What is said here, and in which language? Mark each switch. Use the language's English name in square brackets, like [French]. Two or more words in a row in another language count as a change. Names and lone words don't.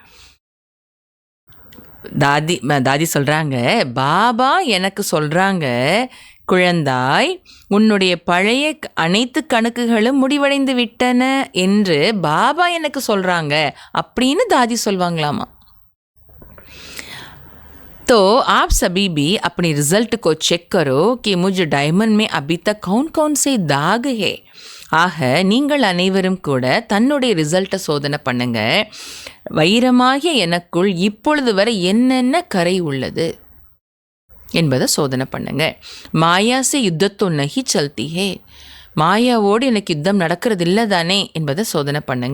[Tamil] தாதி சொல்கிறாங்க, பாபா எனக்கு சொல்கிறாங்க, குழந்தாய் உன்னுடைய பழைய அனைத்து கணக்குகளும் முடிவடைந்து விட்டன என்று பாபா எனக்கு சொல்கிறாங்க அப்படின்னு தாதி சொல்வாங்களாமா. [Hindi] तो आप सभी भी अपनी रिजल्ट को चेक करो कि मुझ डायमंड में अभी तक कौन कौन से दाग है. [Tamil] ஆக நீங்கள் அனைவரும் கூட தன்னுடைய ரிசல்ட்டை சோதனை பண்ணுங்க. வைரமாகிய எனக்குள் இப்பொழுது வரை என்னென்ன கரை உள்ளது என்பதை சோதனை பண்ணுங்க. [Hindi] मायासे युद्धतो नहीं चलती है, [Tamil] மாயாவோடு எனக்கு யுத்தம் நடக்கிறது இல்லை தானே என்பதை சோதனை பண்ணுங்க.